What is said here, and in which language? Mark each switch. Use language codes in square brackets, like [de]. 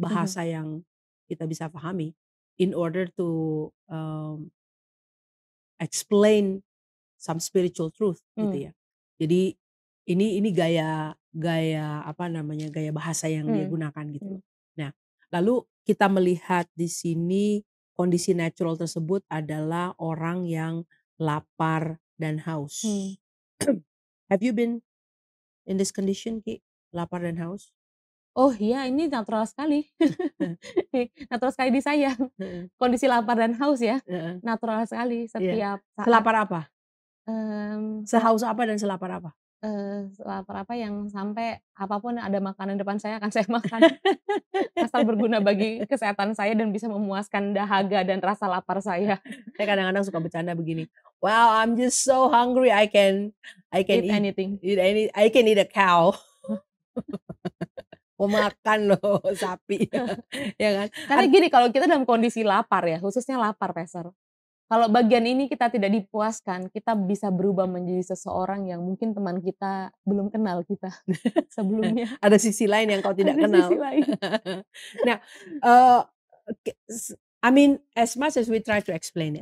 [id] bahasa yang kita bisa pahami, [en] in order to, explain some spiritual truth mmm, [id] gitu ya. Jadi ini gaya gaya apa namanya, gaya bahasa yang dia mmm, gunakan gitu mmm, loh. Nah, lalu kita melihat di sini kondisi natural tersebut adalah orang yang lapar dan mmm. haus. [en] Have you been in this condition, Ki? [id] Lapar dan haus? Oh iya, ini natural sekali. Natural sekali di saya. Heeh, Kondisi lapar dan haus ya, heeh, natural sekali iya. setiap saat, Selapar apa? mmm, se Sehaus apa dan selapar apa? Lapar apa yang sampai apapun ada makanan depan saya akan saya makan, asal berguna bagi kesehatan saya dan bisa memuaskan dahaga dan rasa lapar saya. Saya kadang-kadang suka bercanda begini, [en] "Wow, I'm just so hungry I can Eat eat anything. I can eat a cow." [id] Mau makan loh sapi, ya kan? Karena gini, kalau kita dalam kondisi lapar ya, khususnya lapar Pastor, kalau bagian ini kita tidak dipuaskan, kita bisa berubah menjadi seseorang yang mungkin teman kita belum kenal kita sebelumnya. Ada sisi lain yang kau tidak Ada sisi lain. [en] Nah, eee, I mean as much as we try to explain it